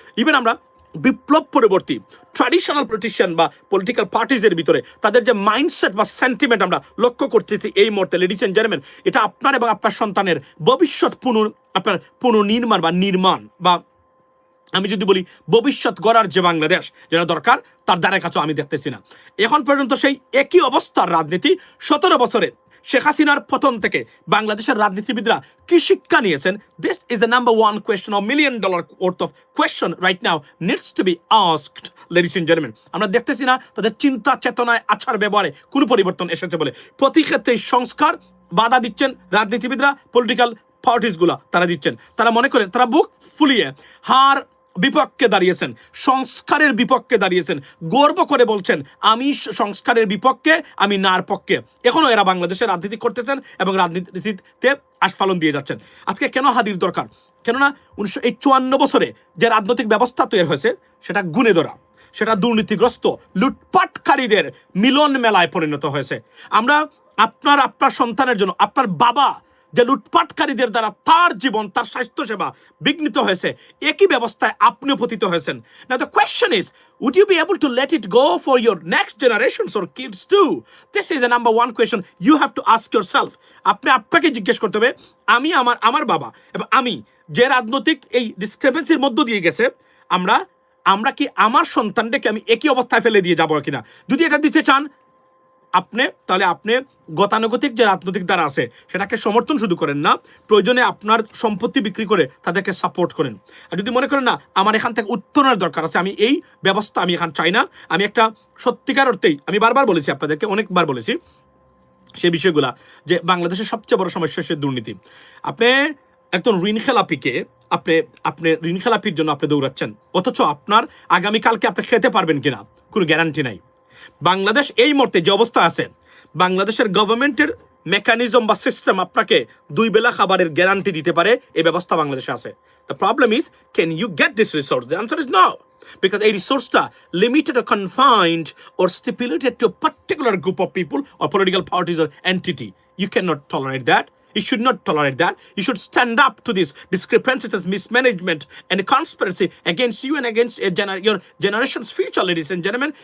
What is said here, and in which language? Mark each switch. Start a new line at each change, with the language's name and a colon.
Bangla: Even আমরা বিপ্লব পরবর্তী traditional politician বা পলিটিক্যাল পার্টিজের ভিতরে তাদের যে মাইন্ডসেট বা সেন্টিমেন্ট আমরা লক্ষ্য করতেছি এই মুহূর্তে,
English: ladies and gentleman,
Bangla: এটা আপনার এবং আপনার সন্তানের ভবিষ্যৎ পুনর্নির্মাণ বা নির্মাণ বা আমি যদি বলি ভবিষ্যৎ গড়ার যে বাংলাদেশ যেটা দরকার, তার দ্বারা কাছেও আমি দেখতেছি না। এখন পর্যন্ত সেই একই অবস্থার রাজনীতি 17 বছরে শেখ হাসিনার পতন থেকে বাংলাদেশের রাজনীতিবিদরা কি শিক্ষা নিয়েছেন?
English: This is the number one question, of $1 million worth of question right now needs to be asked, ladies and gentlemen.
Bangla: আমরা দেখতেছি না তাদের চিন্তা চেতনায়, আচার ব্যবহারে কোনো পরিবর্তন এসেছে বলে। প্রতি ক্ষেত্রে সংস্কার বাধা দিচ্ছেন রাজনীতিবিদরা, পলিটিক্যাল পার্টিসগুলা তারা দিচ্ছেন। তারা মনে করেন তারা বুক ফুলিয়ে হার বিপক্ষে দাঁড়িয়েছেন, সংস্কারের বিপক্ষে দাঁড়িয়েছেন, গর্ব করে বলছেন আমি সংস্কারের বিপক্ষে, আমি নার পক্ষে। এখনও এরা বাংলাদেশের রাজনীতি করতেছেন এবং রাজনীতিতে আস্ফালন দিয়ে যাচ্ছেন। আজকে কেন হাদির দরকার? কেননা 1954 বছরে যে রাজনৈতিক ব্যবস্থা তৈরি হয়েছে সেটা গুণে ধরা, সেটা দুর্নীতিগ্রস্ত লুটপাটকারীদের মিলন মেলায় পরিণত হয়েছে। আমরা আপনার সন্তানের জন্য, আপনার বাবা যে লুটপাটকারীদের দ্বারা তার জীবন, তার স্বাস্থ্যসেবা বিঘ্নিত হয়েছে, একই ব্যবস্থায় আপনিও পতিত হয়েছেন।
English: Now the question is, would you be able to let it go for your next generations or kids too? This is the number one question you have to ask yourself.
Bangla: আপনি আপনাকে জিজ্ঞেস করতে হবে, আমি আমার বাবা এবং আমি যে রাজনৈতিক এই ডিসক্রিপেন্সির মধ্য দিয়ে গেছে, আমরা কি আমার সন্তানটাকে আমি একই অবস্থায় ফেলে দিয়ে যাবো কিনা? যদি এটা দিতে চান তাহলে আপনি গতানুগতিক যে রাজনৈতিক দ্বারা আছে সেটাকে সমর্থন শুধু করেন না, প্রয়োজনে আপনার সম্পত্তি বিক্রি করে তাদেরকে সাপোর্ট করেন। আর যদি মনে করেন না আমার এখান থেকে উত্তরণের দরকার আছে, আমি এই ব্যবস্থা আমি এখান চাই না, আমি একটা সত্যিকার অর্থেই, আমি বারবার বলেছি আপনাদেরকে, অনেকবার বলেছি সেই বিষয়গুলা, যে বাংলাদেশের সবচেয়ে বড় সমস্যা হচ্ছে দুর্নীতি। আপনি একজন ঋণখেলাপিকে আপনি ঋণখেলাপির জন্য আপনি দৌড়াচ্ছেন, অথচ আপনার আগামীকালকে আপনি খেতে পারবেন কিনা কোনো গ্যারান্টি নাই। বাংলাদেশ এই মুহূর্তে যে অবস্থা আছে, বাংলাদেশের গভর্নমেন্টের মেকানিজম বা সিস্টেম আপনাকে 2 বেলা খাবারের গ্যারান্টি দিতে পারে, এই ব্যবস্থা বাংলাদেশে আছে।
English: The problem is, can you get this resource? The answer is no, because
Bangla: এই রিসোর্সটা
English: Limited or confined or stipulated to a particular group of people or political parties or entity. You cannot tolerate that. You should not tolerate that. You should stand up to this discrepancies and mismanagement and conspiracy against you and against your generation's future, ladies and gentlemen.